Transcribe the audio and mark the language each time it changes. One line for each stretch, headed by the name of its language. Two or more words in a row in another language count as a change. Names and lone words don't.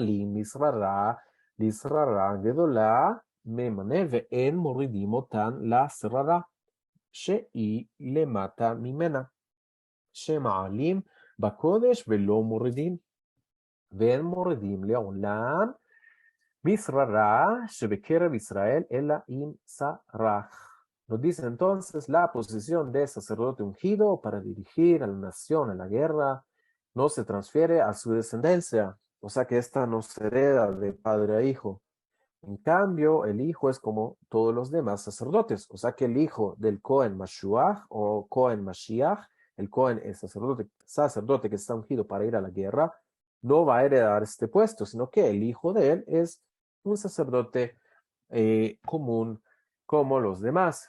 Hebrew: מעלים לשררה גדולה ממנה ואין מורידים אותן לשררה שהיא למטה ממנה, שמעלים בקודש ולא מורידים, ואין מורידים לעולם משררה שבקרב Israel אלא עם saraj.
Spanish: Nos dice entonces la posición de sacerdote ungido para dirigir a la nación en la guerra no se transfiere a su descendencia, o sea que esta no se hereda de padre a hijo. En cambio, el hijo es como todos los demás sacerdotes, o sea que el hijo del
Hebrew: כהן משוח
Spanish: o
Hebrew: כהן משיח,
Spanish: el Cohen es sacerdote que está ungido para ir a la guerra, no va a heredar este puesto, sino que el hijo de él es un sacerdote común como los demás.